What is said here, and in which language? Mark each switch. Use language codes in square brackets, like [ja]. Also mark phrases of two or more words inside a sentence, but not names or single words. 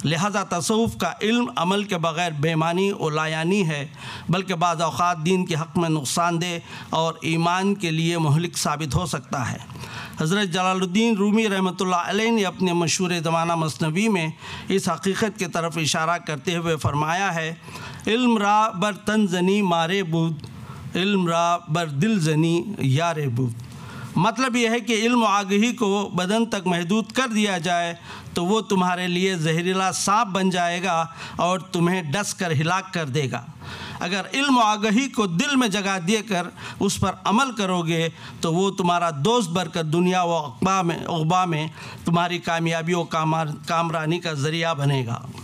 [ur] لہذا تصوف کا علم عمل کے بغیر بے معنی و لایانی ہے، بلکہ بعض اوقات دین کے حق میں نقصان دہ اور ایمان کے لیے مہلک ثابت ہو سکتا ہے۔ حضرت جلال الدین رومی رحمۃ اللہ علیہ نے اپنے مشہور زمانہ مثنوی میں اس حقیقت کی طرف اشارہ کرتے ہوئے فرمایا ہے، [fa] علم را بر تن زنی مارے بود، علم را بر دل زنی یار بود۔ [ur] مطلب یہ ہے کہ علم و آگہی کو بدن تک محدود کر دیا جائے تو وہ تمہارے لیے زہریلا سانپ بن جائے گا اور تمہیں ڈس کر ہلاک کر دے گا۔ اگر علم و آگہی کو دل میں جگہ دے کر اس پر عمل کرو گے تو وہ تمہارا دوست بن کر دنیا و عقبہ میں تمہاری کامیابی و کامرانی کا ذریعہ بنے گا۔